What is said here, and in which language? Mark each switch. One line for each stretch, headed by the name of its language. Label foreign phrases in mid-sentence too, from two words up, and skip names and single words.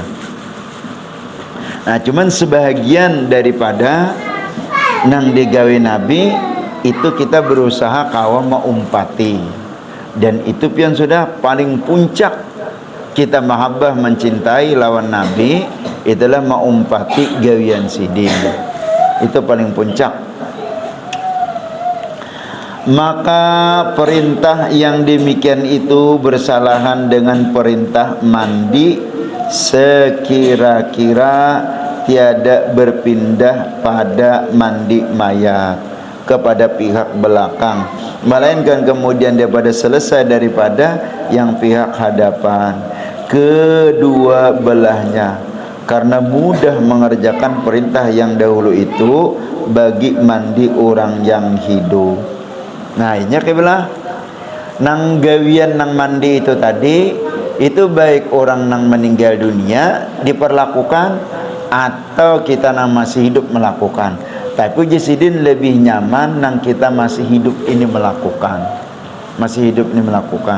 Banjar: Nah cuman sebahagian daripada nang digawe Nabi itu kita berusaha kawan maumpati, dan itu pian sudah paling puncak kita mahabbah mencintai lawan Nabi, itulah maumpati gawian sidin, itu paling puncak.
Malay: Maka perintah yang demikian itu bersalahan dengan perintah mandi sekira-kira tiada berpindah pada mandi mayat kepada pihak belakang, melainkan kemudian daripada selesai daripada yang pihak hadapan kedua belahnya, karena mudah mengerjakan perintah yang dahulu itu bagi mandi orang yang hidup.
Banjar: Nah ini kiblah nang gawian nang mandi itu tadi, itu baik orang nang meninggal dunia diperlakukan atau kita nang masih hidup melakukan. Tapi Jisidin lebih nyaman nang kita masih hidup ini melakukan, masih hidup ini melakukan.